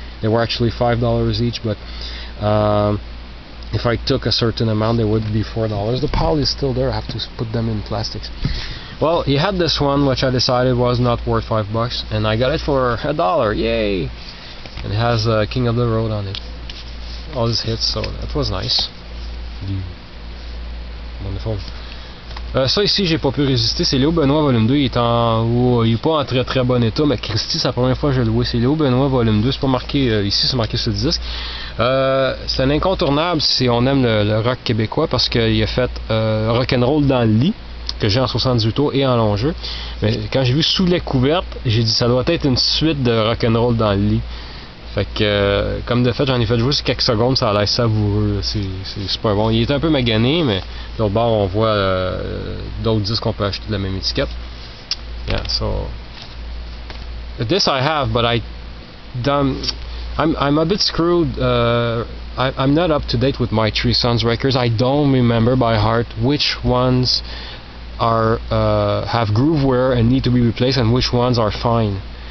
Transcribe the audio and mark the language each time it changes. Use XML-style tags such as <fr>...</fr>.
<en>They were actually $5 each, but if I took a certain amount, they would be $4. The pile is still there. I have to put them in plastics. Well, he had this one, which I decided was not worth $5, and I got it for $1. Yay! and it has King of the Road on it. All his hits, so that was nice. Wonderful.</en> <fr>Ça ici, j'ai pas pu résister. C'est Léo Benoît volume 2. Il est il est pas en très très bon état, mais Christy, c'est la première fois que je le vois. C'est Léo Benoît volume 2. C'est pas marqué ici, c'est marqué sur le disque. C'est un incontournable si on aime le rock québécois, parce qu'il a fait Rock'n'Roll dans le lit, que j'ai en 78 tours et en long jeu. Mais quand j'ai vu Sous les couvertes, j'ai dit ça doit être une suite de Rock'n'Roll dans le lit. Fait que, comme de fait, j'en ai fait juste quelques secondes, ça a l'air savoureux, c'est super bon. Il est un peu magané, mais de l'autre bord, on voit d'autres disques qu'on peut acheter de la même étiquette.</fr> <en>Yeah, so this I have, but I'm a bit screwed. I'm not up to date with my Three Sons records. I don't remember by heart which ones are have groove wear and need to be replaced, and which ones are fine.</en>